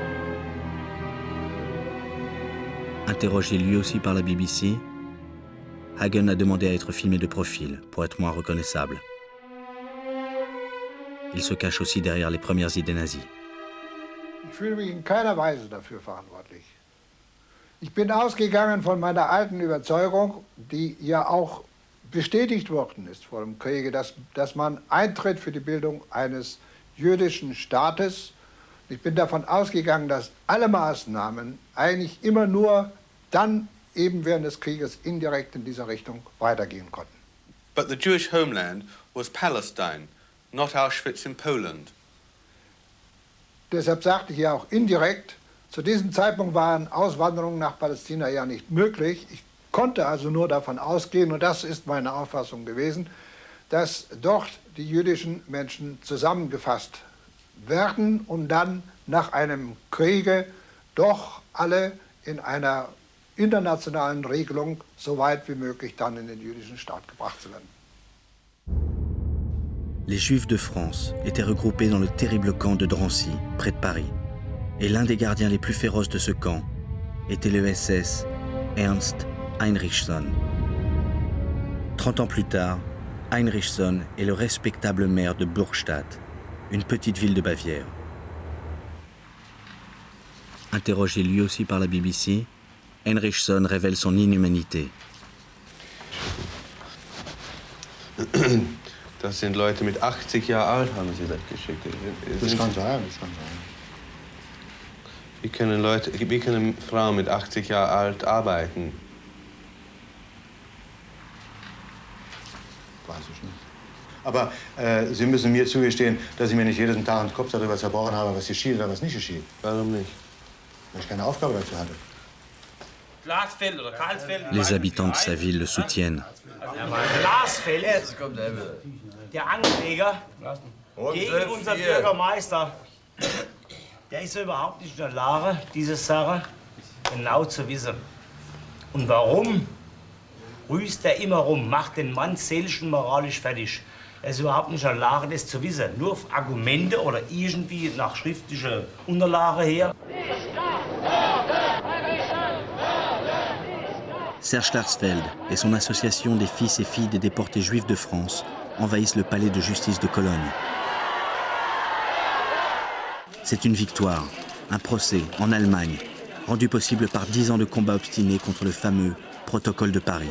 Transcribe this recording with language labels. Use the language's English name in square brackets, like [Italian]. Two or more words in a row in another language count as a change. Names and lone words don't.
[French] Interrogé lui aussi par la BBC, Hagen a demandé à être filmé de profil pour être moins reconnaissable. Il se cache aussi derrière les premières idées nazies. [German] Ich fühle mich in keiner Weise dafür verantwortlich. Ich bin ausgegangen von meiner alten Überzeugung, die ja auch bestätigt worden ist vor dem Kriege, dass man eintritt für die Bildung eines jüdischen Staates. Ich bin davon ausgegangen, dass alle Maßnahmen eigentlich immer nur dann eben während des Krieges indirekt in dieser Richtung weitergehen konnten. [English] But the Jewish homeland was Palestine, not Auschwitz in Poland. [German] Deshalb sagte ich ja auch indirekt, zu diesem Zeitpunkt waren Auswanderungen nach Palästina ja nicht möglich. Ich konnte also nur davon ausgehen, und das ist meine Auffassung gewesen, dass dort die jüdischen Menschen zusammengefasst werden und dann nach einem Kriege doch alle in einer internationalen Regelung so weit wie möglich dann in den jüdischen Staat gebracht zu werden. [French] Les Juifs de France étaient regroupés dans le terrible camp de Drancy, près de Paris. Et l'un des gardiens les plus féroces de ce camp était le SS Ernst Heinrichson. 30 ans plus tard, Heinrichson est le respectable maire de Burgstadt, une petite ville de Bavière. Interrogé lui aussi par la BBC, Heinrichson révèle son inhumanité. [German] Das sind Leute mit 80 Jahre alt, haben sie das geschickt. Das kann sein, das kann sein. Wie können Frauen mit 80 Jahren alt arbeiten? Weiß ich nicht. Aber Sie müssen mir zugestehen, dass ich mir nicht jeden Tag den Kopf darüber zerbrochen habe, was geschieht oder was nicht geschieht. Warum nicht? Weil ich keine Aufgabe dazu hatte. [French] Les habitants de sa ville le soutiennent. [German] Glasfeld, der Ankläger gegen unseren Bürgermeister, der ist überhaupt nicht in der Lage, diese Sache genau zu wissen. Und warum rüßt er immer rum, macht den Mann seelisch und moralisch fertig? Er ist überhaupt nicht in der Lage, das zu wissen. Nur auf Argumente oder irgendwie nach schriftlicher Unterlage her. [French] Serge Klarsfeld et son association des fils et filles des déportés juifs de France envahissent le palais de justice de Cologne. C'est une victoire, un procès en Allemagne, rendu possible par 10 ans de combats obstinés contre le fameux protocole de Paris.